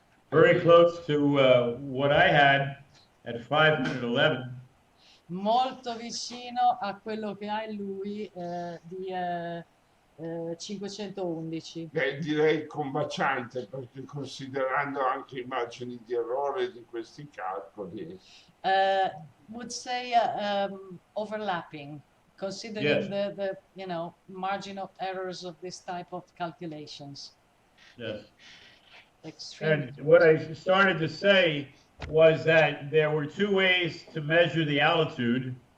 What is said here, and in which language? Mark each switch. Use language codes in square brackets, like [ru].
[en] Very close to what I had at 511. [it] molto vicino a quello che ha lui di 511. Direi combaciante, perché considerando anche i margini di errore di questi calcoli. [en] Would say overlapping, considering Yes. the margin of errors of this type of calculations. Yes. Extremely. And what I started to say was that there were two ways to measure the altitude.